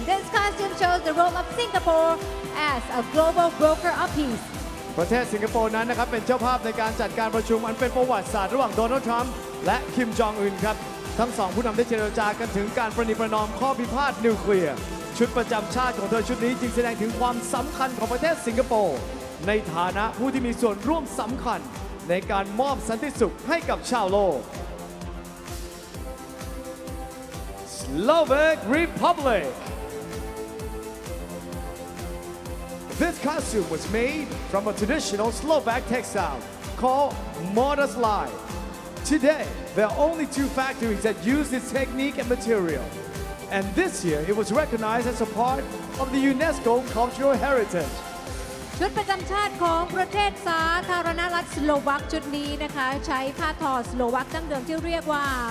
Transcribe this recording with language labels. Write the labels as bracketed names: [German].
[English] This costume shows the role of Singapore as a global broker of peace. [Thai] ประเทศสิงคโปร์นั้นนะครับเป็นเจ้าภาพในการจัดการประชุมอันเป็นประวัติศาสตร์ระหว่างโดนัลด์ทรัมป์และคิมจองอึนครับทั้งสองผู้นำได้เจรจากันถึงการประนีประนอมข้อพิพาทนิวเคลียร์ชุดประจำชาติของเธอชุดนี้จึงแสดงถึงความสำคัญของประเทศสิงคโปร์ในฐานะผู้ที่มีส่วนร่วมสำคัญในการมอบสันติสุขให้กับชาวโลก Slovak Republic. [English] This costume was made from a traditional Slovak textile called Mordaslai. Today, there are only 2 factories that use this technique and material. And this year, it was recognized as a part of the UNESCO Cultural Heritage. [Thai] ชุดประจำชาติของประเทศสาธารณรัฐสโลวักชุดนี้นะคะใช้ผ้าทอสโลวักดั้งเดิมที่เรียกว่า